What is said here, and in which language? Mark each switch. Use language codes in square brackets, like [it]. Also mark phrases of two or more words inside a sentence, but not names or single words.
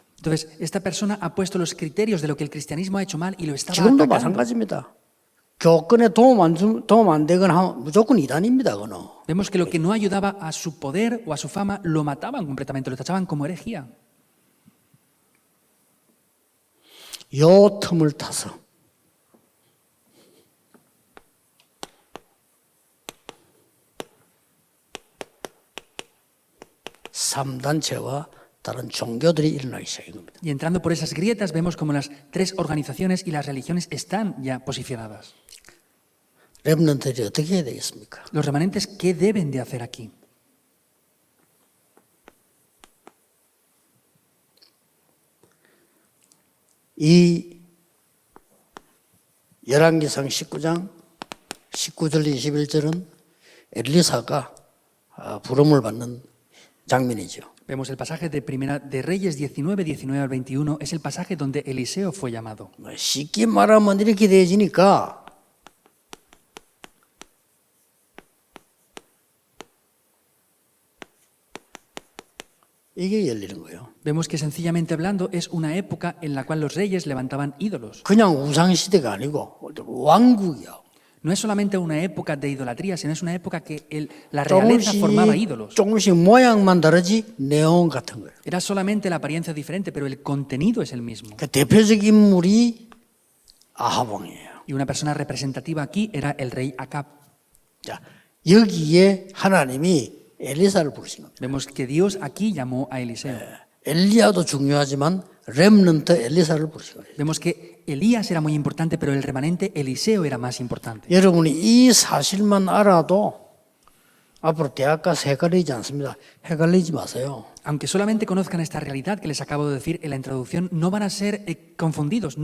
[es] Entonces, esta persona ha puesto los criterios de lo que el cristianismo ha hecho mal y lo estaba [ko] 지금도 [es] atacando. [ko] 마찬가지입니다. 교권에 도움 안 되거나 하면 무조건 이단입니다. 그거는. [es] Vemos que lo que no ayudaba a su poder o a su fama lo mataban completamente, lo tachaban como herejía. [ko] 요 틈을 타서 삼단체와 다른 종교들이 일어나기 시작한 겁니다. [es] Y entrando por esas grietas vemos como las tres organizaciones y las religiones están ya posicionadas. [ko] 렘넌트들이 어떻게 해야 되겠습니까? [es] Los remanentes, ¿qué deben de hacer aquí? [ko] 이 열왕기상 19장 19절 21절은 엘리사가 부름을 받는 장면이죠. [es] Vemos el pasaje de Primera de Reyes 19, 19 al 21, es el pasaje donde Eliseo fue llamado. [ko] 쉽게 말하면 이렇게 되어지니까 이게 열리는 거예요. [es] Vemos que sencillamente hablando es una época en la cual los reyes levantaban ídolos. [ko] 그냥 우상시대가 아니고 왕국이야. [es] No es solamente una época de idolatría, sino es una época que la realeza formaba ídolos. [ko] 조금씩 모양만 다르지 내용 같은 거예요. [es] Era solamente la apariencia diferente, pero el contenido es el mismo. [ko] 그 대표적인 인물이 아합 왕이에요. [es] Y una persona representativa aquí era el rey Acab. [ko] 자, 여기에 하나님이 엘리사를 부르신 겁니다. [es] Vemos que Dios aquí llamó a Eliseo. [ko] 엘리야도 중요하지만 렘넌트 엘리사를 부르신 거예요. [es] Vemos que Elías era muy importante, pero el remanente Eliseo era más importante. [ko] 여러분이 이 사실만 알아도 앞으로 대학 가서 헷갈리지 않습니다. 헷갈리지 마세요. [es] Aunque solamente conozcan esta realidad que les acabo de decir en la introducción, no van a ser confundidos.